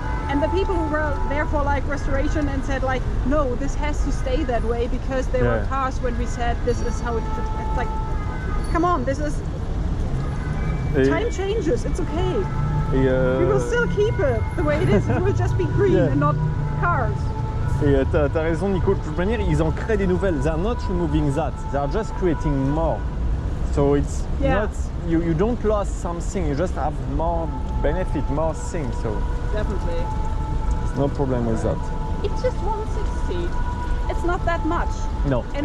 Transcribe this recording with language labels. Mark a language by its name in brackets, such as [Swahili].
[English] And the people who were there for like restoration and said like, no, this has to stay that way because there were cars when we said this is how it's like, come on, this is, time changes, it's okay. We will still keep it the way it is, it will just be green and not cars. [French] Et t'as raison Nico, de toute manière ils en créent des nouvelles. [English] They are not removing that, they are just creating more. So it's not, you don't lose something, you just have more benefit, more things. So definitely. No problem with that. It's just 160. It's not that much. No, and